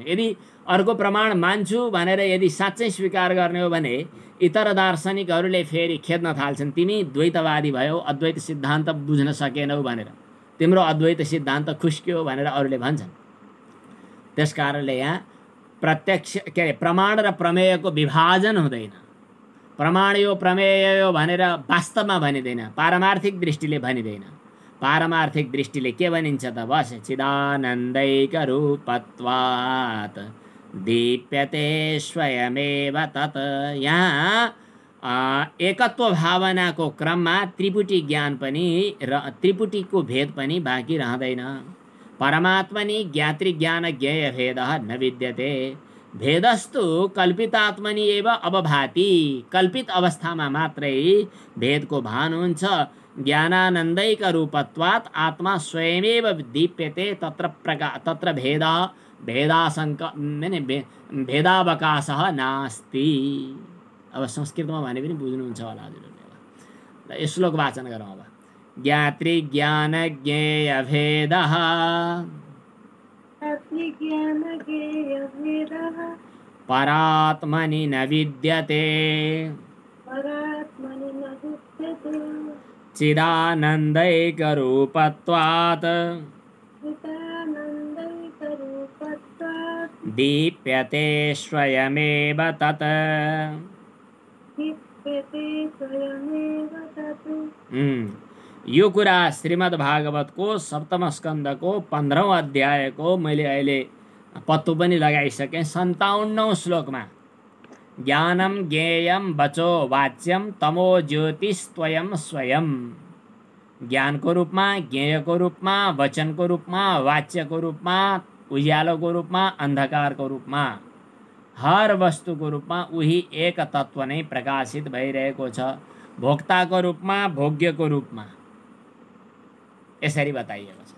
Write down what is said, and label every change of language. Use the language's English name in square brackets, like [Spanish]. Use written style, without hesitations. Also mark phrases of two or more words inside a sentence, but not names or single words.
[Nepali] यदि अर्को प्रमाण मान्छु भनेर यदि साँच्चै स्वीकार गर्ने हो भने इतर दार्शनिकहरूले फेरि खेद्न थाल्छन्, तिमी द्वैतवादी भयो, अद्वैत सिद्धान्त बुझ्न सकेनौ भनेर, तिम्रो अद्वैत सिद्धान्त खुस्क्यो भनेर अरूले भन्छन्। त्यसकारणले यहाँ प्रत्यक्ष के अरे प्रमाण र प्रमेयको विभाजन हुँदैन। प्रमाण यो प्रमेय यो भनेर वास्तवमा भनिँदैन, पारमार्थिक दृष्टिले भनिँदैन। पारमार्थिक दृष्टिले के भनिन्छ त? [Sanskrit] बस चिदानन्दैक रूपत्वात् दीप्यते स्वयमेव तत्। [Nepali] यहाँ एकत्व भावनाको क्रममा त्रिपुटी ज्ञान पनि र त्रिपुटीको भेद पनि बाँकी रहँदैन। [Sanskrit] परमात्मनि ज्ञातृ ज्ञान ज्ञेय भेदः न विद्यते। भेदस्तु कल्पितात्मनि एव अवभाति। [Nepali] कल्पित अवस्थामा मात्रै भेदको भान हुन्छ। [Sanskrit] ज्ञानानन्दैक रूपत्वात् आत्मा स्वयमेव दीप्यते। तत्र भेदावकाशः नास्ति। [Nepali] अब संस्कृतमा भने पनि बुझ्नुहुन्छ होला हजुरहरूले। श्लोक वाचन गरौँ अब। [Sanskrit] ज्ञातृ ज्ञान ज्ञेय भेदः परात्मनि न विद्यते। चिदानन्दैक रूपत्वात् दीप्यते स्वयमेव तत्। [Nepali] यो कुरा श्रीमद्भागवतको सप्तम स्कन्धको 15औं अध्यायको मैले अहिले पत्तो पनि लगाइसकेँ। [Sanskrit] 57औं श्लोकमा ज्ञानम ज्ञेयम वचो वाच्यम तमो ज्योतिस्त्वयं स्वयं। [Nepali] ज्ञानको रूपमा, ज्ञेयको रूपमा, वचनको रूपमा, वाच्यको रूपमा, उज्यालोको रूपमा, अन्धकारको रूपमा, हर वस्तुको रूपमा उही एक तत्व नै प्रकाशित भइरहेको छ। भोक्ताको रूपमा, भोग्यको रूपमा यसरी बताइएको छ।